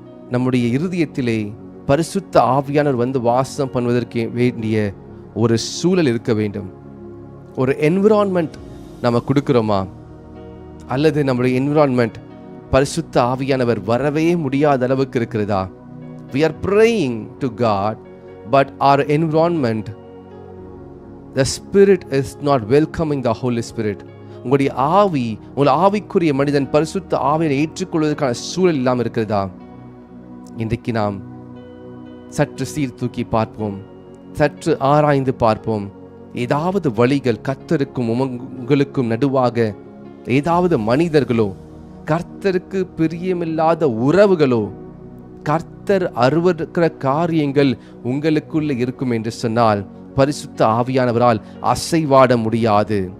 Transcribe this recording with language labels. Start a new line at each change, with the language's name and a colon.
Tamil: நம்முடைய இருதயத்திலே பரிசுத்த ஆவியானவர் வந்து வாசம் பண்ணுவதற்கு வேண்டிய ஒரு சூழல் இருக்க வேண்டும். ஒரு என்விரான்மெண்ட் நம்ம கொடுக்கிறோமா? அல்லது நம்முடைய என்விரான்மெண்ட் பரிசுத்த ஆவியானவர் வரவே முடியாத அளவுக்கு இருக்கிறதா?
English: We are praying to God, but our environment, the Spirit is not welcoming the Holy Spirit.
Tamil: உங்களுடைய ஆவி, உங்கள் ஆவிக்குரிய மனிதன் பரிசுத்த ஆவியை ஏற்றுக்கொள்வதற்கான சூழல் இல்லாமல் இருக்கிறதா? இன்றைக்கு நாம் சற்று சீர்தூக்கி பார்ப்போம், சற்று ஆராய்ந்து பார்ப்போம். ஏதாவது வழிகள் கர்த்தருக்கும் உங்களுக்கும் நடுவாக, ஏதாவது மனிதர்களோ, கர்த்தருக்கு பிரியமில்லாத உறவுகளோ, கர்த்தர் அருவருக்கிற காரியங்கள் உங்களுக்குள்ள இருக்கும் என்று சொன்னால் பரிசுத்த ஆவியானவரால் அசைவாட முடியாது.